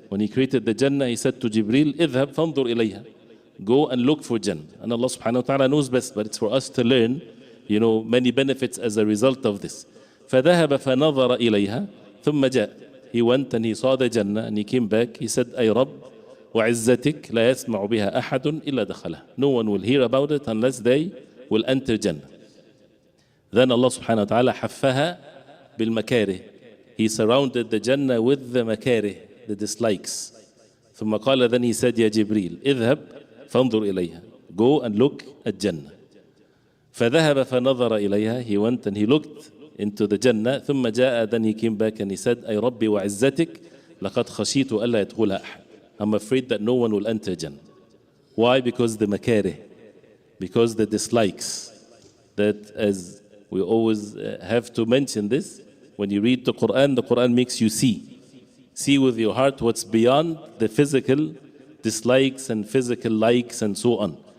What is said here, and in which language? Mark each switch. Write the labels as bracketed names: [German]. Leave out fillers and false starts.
[English] When he created the Jannah, he said to Jibreel, [Arabic] idhab fandur ilayha. [English] Go and look for Jannah. And Allah subhanahu wa ta'ala knows best, but it's for us to learn, many benefits as a result of this. [Arabic] فَذَهَبَ فَنَظَرَ إِلَيْهَا ثُمَّ جَاء. [English] He went and he saw the Jannah and he came back. He said, [Arabic] Ay Rabb, وعزتك لا يسمع بها أحد إلا دخلها. [English] No one will hear about it unless they will enter Jannah. Then Allah subhanahu wa ta'ala [Arabic] حفها بالمكاره. [English] He surrounded the Jannah with the مكاره, the dislikes. [Arabic] ثم قال, [English] then he said, [Arabic] يا جبريل اذهب فانظر إليها. [English] Go and look at Jannah. [Arabic] فذهب فنظر إليها. [English] He went and he looked into the Jannah. [Arabic] ثم جاء, [English] then he came back and he said, [Arabic] أي ربي وعزتك لقد خشيت ألا يدخلها أحد. [English] I'm afraid that no one will enter Jannah. Why? Because the makarih, because the dislikes. That, as we always have to mention this, when you read the Quran makes you see with your heart what's beyond the physical dislikes and physical likes and so on.